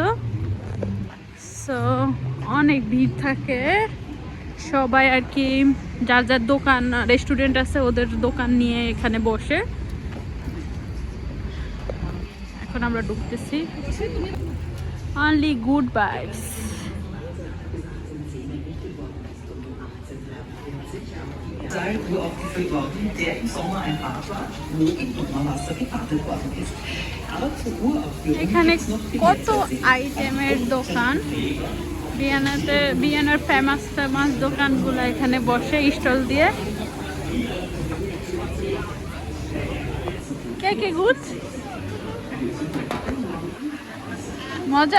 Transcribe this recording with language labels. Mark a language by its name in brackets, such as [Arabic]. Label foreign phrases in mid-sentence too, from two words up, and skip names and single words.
[Bangla] সো অনেক ভিড় থাকে, সবাই আর কি যার যার দোকান রেস্টুরেন্ট আছে ওদের দোকান নিয়ে এখানে বসে। এখন আমরা ঢুকতেছি। [English] Only good vibes. [German] Wo aufgeführt worden, der im Sommer ein Bad war, wo im Sommerwasser gebadet worden ist. Aber zur Uraufführung [Bangla] এখানে [German] gibt's noch die [Bangla] কত আইটেমের দোকান, ভিয়েনার ফেমাস দোকানগুলো এখানে বসে স্টল দিয়ে। কে গুড মজা।